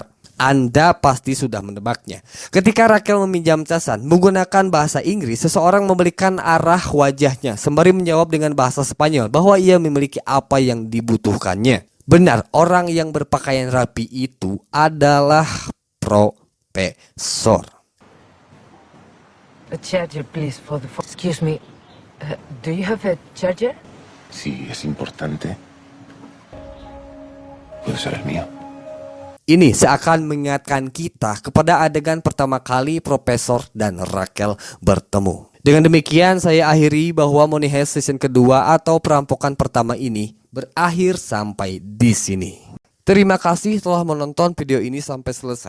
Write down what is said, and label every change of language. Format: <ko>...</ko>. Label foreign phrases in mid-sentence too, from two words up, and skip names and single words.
<id>Anda pasti sudah menebaknya. Ketika Raquel meminjam casan menggunakan bahasa Inggris, seseorang membalikan arah wajahnya sembari menjawab dengan bahasa Spanyol bahwa ia memiliki apa yang dibutuhkannya. Benar, orang yang berpakaian rapi itu adalah profesor.</id> <en>A charger, please, for the phone. Excuse me. Do you have a charger?</en> <es>Si es importante, puede ser el mío.</es> <id>Ini seakan mengingatkan kita kepada adegan pertama kali Profesor dan Raquel bertemu. Dengan demikian saya akhiri bahwa Money Heist season kedua atau perampokan pertama ini berakhir sampai di sini. Terima kasih telah menonton video ini sampai selesai.</id>